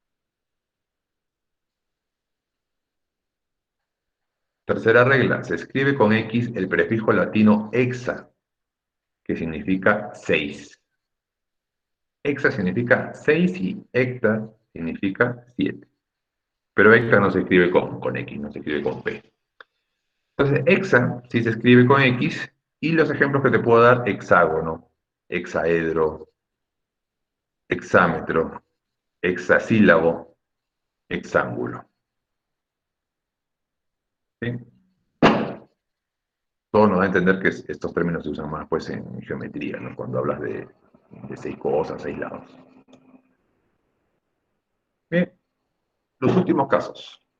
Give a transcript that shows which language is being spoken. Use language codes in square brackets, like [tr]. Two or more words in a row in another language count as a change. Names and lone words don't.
[es] Tercera regla, se escribe con X el prefijo latino exa, que significa 6. Hexa significa 6 y hecta significa 7. Pero hecta no se escribe con X, no se escribe con P. Entonces, hexa sí se escribe con X, y los ejemplos que te puedo dar: hexágono, hexaedro, hexámetro, hexasílabo, hexángulo. ¿Sí? Todo nos da a entender que estos términos se usan más pues, en geometría, ¿no? Cuando hablas de 6 cosas, 6 lados. Bien, los últimos casos.